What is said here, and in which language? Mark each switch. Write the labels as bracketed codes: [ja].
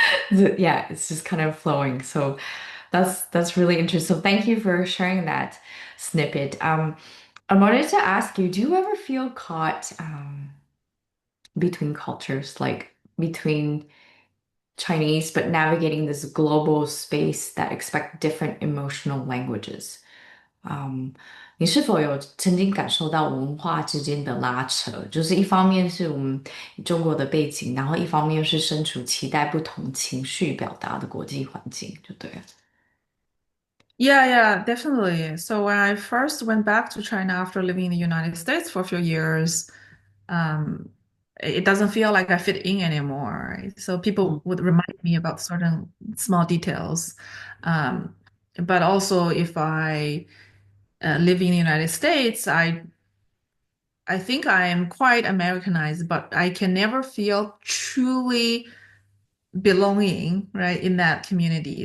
[en] Yeah, it's just kind of flowing. So that's really interesting. So thank you for sharing that snippet. I wanted to ask you, do you ever feel caught between cultures, like between Chinese, but navigating this global space that expect different emotional languages? [zh] 你是否有曾经感受到文化之间的拉扯？就是一方面是我们中国的背景，然后一方面是身处期待不同情绪表达的国际环境，就对了。 [en] Yeah, yeah, definitely. So when I first went back to China after living in the United States for a few years, um, it doesn't feel like I fit in anymore. Right? So Mm. people would remind me about certain small details. Um, but also, if I live in the United States, I think I am quite Americanized, but I can never feel truly belonging, right, in that community.